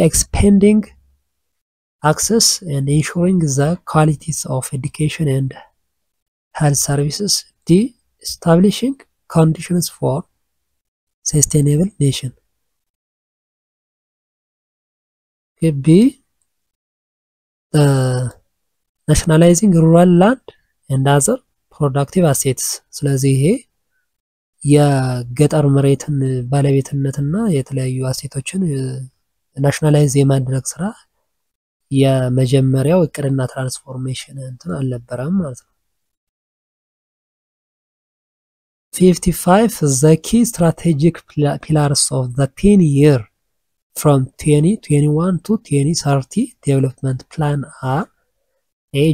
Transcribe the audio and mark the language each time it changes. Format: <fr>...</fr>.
<en>Expanding access and ensuring the qualities of education and health services. D. Establishing conditions for sustainable nation. Okay. B. Nationalizing rural land and other productive assets.</en> <am>ስለዚህ ይሄ የገጠር መሬትን ባለቤትነትና የተለያዩ አሴቶችን ናሽናላይዝ የማድረግ ስራ የመጀመሪያው እቅድና ትራንስፎርሜሽን እንትን አልነበረም ማለት ነው።</am> <en>55 the key strategic pillars of the 10-year from 2021 to 2030 development plan are A.</en>